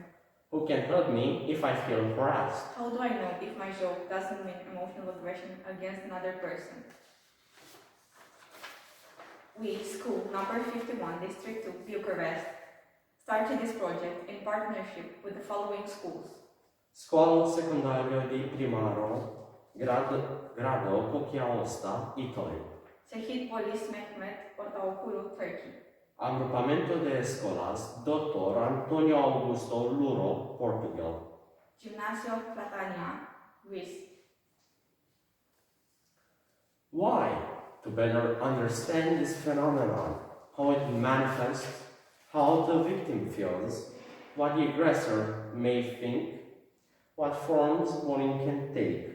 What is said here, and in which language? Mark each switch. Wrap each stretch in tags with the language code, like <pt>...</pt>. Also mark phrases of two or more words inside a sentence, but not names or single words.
<en>Who can help me if I feel harassed? How do I know if my joke doesn't mean emotional aggression against another person? We, school number 51, District 2, Bucharest, started this project in partnership with the following schools. Scuola secondaria di primaro, grado Cochiaosta, Italy. Sehit Polis Mehmet, Ortaokulu, Turkey. Agrupamento de escolas Dr. Antonio Augusto Luro, Portugal. Gimnasio Platania, Greece. Why? To better understand this phenomenon, how it manifests, how the victim feels, what the aggressor may think, what forms bullying can take.</en>